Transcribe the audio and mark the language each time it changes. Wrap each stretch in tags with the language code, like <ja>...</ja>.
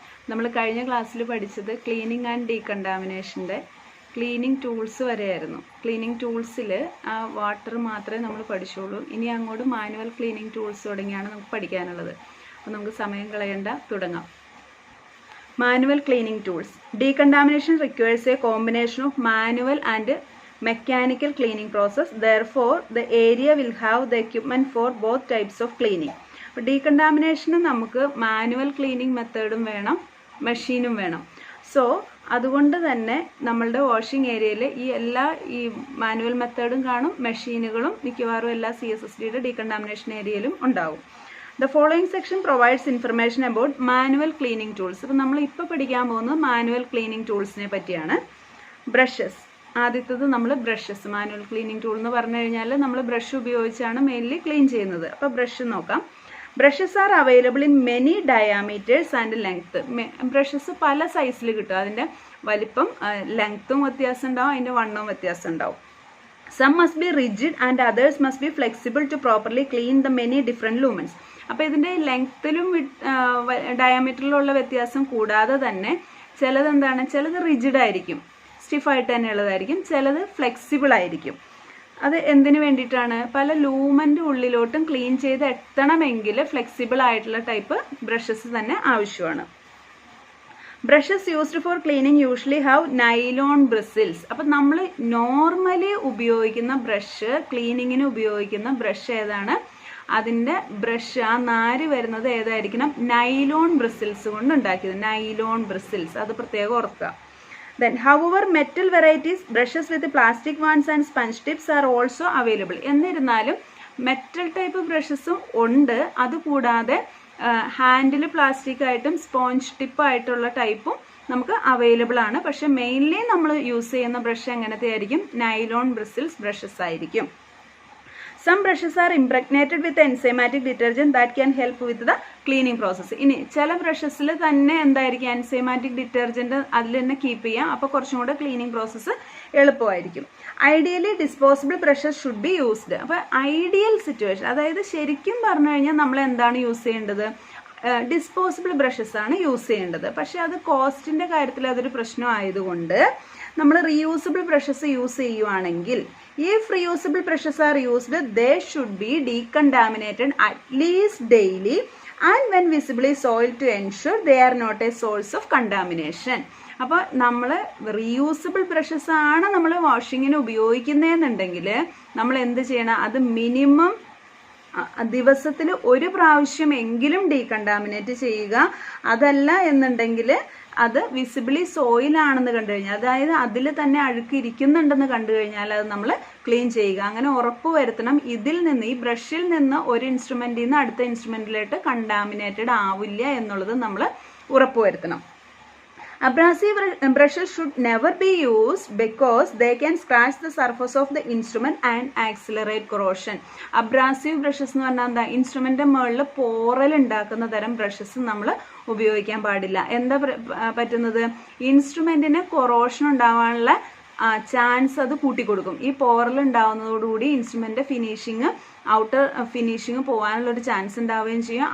<ml>നമ്മൾ കഴിഞ്ഞ ക്ലാസ്സിൽ പഠിച്ചത് ക്ലീനിങ് ആൻഡ് ഡീകണ്ടാമിനേഷൻ്റെ ക്ലീനിങ് ടൂൾസ് വരെയായിരുന്നു. ക്ലീനിങ് ടൂൾസിൽ ആ വാട്ടർ മാത്രമേ നമ്മൾ പഠിച്ചുള്ളൂ. ഇനി അങ്ങോട്ട് മാനുവൽ ക്ലീനിങ് ടൂൾസ് തുടങ്ങിയാണ് നമുക്ക് പഠിക്കാനുള്ളത്. അപ്പോൾ നമുക്ക് സമയം കളയേണ്ട, തുടങ്ങാം.</ml> <en>Manual cleaning tools. Decontamination requires a combination of manual and mechanical cleaning process. Therefore, the area will have the equipment for both types of cleaning.</en> <ml>Decontamination നമുക്ക് മാനുവൽ ക്ലീനിങ് മെത്തേഡും വേണം, മെഷീനും വേണം. സോ അതുകൊണ്ട് തന്നെ നമ്മളുടെ വാഷിംഗ് ഏരിയയിൽ ഈ മാനുവൽ മെത്തേഡും കാണും, മെഷീനുകളും മിക്കവാറും എല്ലാ CSSDയുടെ ഡീകണ്ടാമിനേഷൻ ഏരിയയിലും ഉണ്ടാവും.</ml> <en>The following section provides information about manual cleaning tools.</en> <ml>അപ്പോൾ നമ്മൾ ഇപ്പോൾ പഠിക്കാൻ പോകുന്നത് മാനുവൽ ക്ലീനിങ് ടൂൾസിനെ പറ്റിയാണ്. ബ്രഷസ്. ആദ്യത്തേത് നമ്മൾ ബ്രഷസ്. മാനുവൽ ക്ലീനിങ് ടൂൾ എന്ന് പറഞ്ഞു കഴിഞ്ഞാൽ നമ്മൾ ബ്രഷ് ഉപയോഗിച്ചാണ് മെയിൻലി ക്ലീൻ ചെയ്യുന്നത്. അപ്പോൾ ബ്രഷ് നോക്കാം.</ml> <en>Brushes are available in many diameters and length.</en> <ml>Brushes പല സൈസിൽ കിട്ടും. അതിൻ്റെ വലിപ്പം, ലെങ്ത്തും വ്യത്യാസം ഉണ്ടാവും, അതിൻ്റെ വണ്ണവും വ്യത്യാസം ഉണ്ടാവും.</ml> <en>Some must be rigid and others must be flexible to properly clean the many different lumens.</en> <ml>അപ്പോൾ ഇതിൻ്റെ ലെങ്ത്തിലും ഡയമീറ്ററിലുള്ള വ്യത്യാസം കൂടാതെ തന്നെ ചിലത് എന്താണ്, ചിലത് റിജിഡ് ആയിരിക്കും, സ്റ്റിഫായിട്ട് തന്നെ ഉള്ളതായിരിക്കും, ചിലത് ഫ്ലെക്സിബിൾ ആയിരിക്കും. അത് എന്തിനു വേണ്ടിയിട്ടാണ്? പല ലൂമൻ്റെ ഉള്ളിലോട്ടും ക്ലീൻ ചെയ്ത് എത്തണമെങ്കിൽ ഫ്ലെക്സിബിൾ ആയിട്ടുള്ള ടൈപ്പ് ബ്രഷസ് തന്നെ ആവശ്യമാണ്.</ml> <en>Brushes used for cleaning usually have nylon bristles.</en> <ml>അപ്പം നമ്മൾ നോർമലി ഉപയോഗിക്കുന്ന ബ്രഷ്, ക്ലീനിങ്ങിന് ഉപയോഗിക്കുന്ന ബ്രഷ് ഏതാണ്? അതിൻ്റെ ബ്രഷ്, ആ നാര് വരുന്നത് ഏതായിരിക്കണം? നൈലോൺ ബ്രിസിൽസ് കൊണ്ട് ഉണ്ടാക്കിയത്. നൈലോൺ ബ്രിസിൽസ്, അത് പ്രത്യേകം ഓർക്കുക.</ml> <en>Then, however, metal varieties, brushes with plastic wands and sponge tips are also available.</en> <ml>എന്നിരുന്നാലും മെറ്റൽ ടൈപ്പ് ബ്രഷസും ഉണ്ട്. അതുകൂടാതെ ഹാൻഡിൽ പ്ലാസ്റ്റിക് ആയിട്ടും സ്പോഞ്ച് ടിപ്പ് ആയിട്ടുള്ള ടൈപ്പും നമുക്ക് അവൈലബിൾ ആണ്. പക്ഷെ മെയിൻലി നമ്മൾ യൂസ് ചെയ്യുന്ന ബ്രഷ് എങ്ങനത്തെ ആയിരിക്കും? നൈലോൺ ബ്രിസിൽസ് ബ്രഷസ് ആയിരിക്കും.</ml> <en>Some brushes are impregnated with enzymatic detergent that can help with the cleaning process.</en> <ml>ഇനി ചില ബ്രഷസിൽ തന്നെ എന്തായിരിക്കും? എൻസൈമാറ്റിക് ഡിറ്റർജൻറ്റ് അതിൽ തന്നെ കീപ്പ് ചെയ്യാം. അപ്പോൾ കുറച്ചും കൂടെ ക്ലീനിങ് പ്രോസസ്സ് എളുപ്പമായിരിക്കും.</ml> <en>Ideally disposable brushes should be used.</en> <ml>അപ്പോൾ ഐഡിയൽ സിറ്റുവേഷൻ, അതായത് ശരിക്കും പറഞ്ഞു കഴിഞ്ഞാൽ നമ്മൾ എന്താണ് യൂസ് ചെയ്യേണ്ടത്? ഡിസ്പോസിബിൾ ബ്രഷസ് ആണ് യൂസ് ചെയ്യേണ്ടത്. പക്ഷേ അത് കോസ്റ്റിൻ്റെ കാര്യത്തിൽ അതൊരു പ്രശ്നം ആയതുകൊണ്ട് നമ്മൾ റീയൂസബിൾ ബ്രഷസ് യൂസ് ചെയ്യുവാണെങ്കിൽ,</ml> <en>if reusable brushes are used, they should be decontaminated at least daily and when visibly soiled to ensure they are not a source of contamination.</en> <ml>അപ്പോൾ നമ്മൾ റീയൂസബിൾ ബ്രഷസ് ആണ് നമ്മൾ വാഷിങ്ങിന് ഉപയോഗിക്കുന്നതെന്നുണ്ടെങ്കിൽ നമ്മൾ എന്ത് ചെയ്യണം? അത് മിനിമം ദിവസത്തിൽ ഒരു പ്രാവശ്യം എങ്കിലും ഡീകണ്ടാമിനേറ്റ് ചെയ്യുക. അതല്ല എന്നുണ്ടെങ്കിൽ അത് വിസിബിളി സോയിലാണെന്ന് കണ്ടു കഴിഞ്ഞാൽ, അതായത് അതിൽ തന്നെ അഴുക്ക് ഇരിക്കുന്നുണ്ടെന്ന് കണ്ടു കഴിഞ്ഞാൽ അത് നമ്മൾ ക്ലീൻ ചെയ്യുക. അങ്ങനെ ഉറപ്പ് വരുത്തണം ഇതിൽ നിന്ന്, ഈ ബ്രഷിൽ നിന്ന് ഒരു ഇൻസ്ട്രുമെൻറ്റിൽ നിന്ന് അടുത്ത ഇൻസ്ട്രുമെൻറ്റിലോട്ട് കണ്ടാമിനേറ്റഡ് ആവില്ല എന്നുള്ളത് നമ്മൾ ഉറപ്പ് വരുത്തണം.</ml> <en>Abrasive brushes should never be used because they can scratch the surface of the instrument and accelerate corrosion.</en> <ml>Abrasive brushes എന്ന് പറഞ്ഞാൽ എന്താ? ഇൻസ്ട്രുമെൻ്റ് മുകളിൽ പോറൽ ഉണ്ടാക്കുന്ന തരം ബ്രഷസ് നമ്മൾ ഉപയോഗിക്കാൻ പാടില്ല. എന്താ പറ്റുന്നത്? ഇൻസ്ട്രുമെൻറ്റിന് കൊറോഷൻ ഉണ്ടാവാനുള്ള ചാൻസ് അത് കൂട്ടിക്കൊടുക്കും. ഈ പോറൽ ഉണ്ടാവുന്നതോടുകൂടി instrument finishing, outer finishing പോകാനുള്ളൊരു chance ഉണ്ടാവുകയും ചെയ്യും.</ml>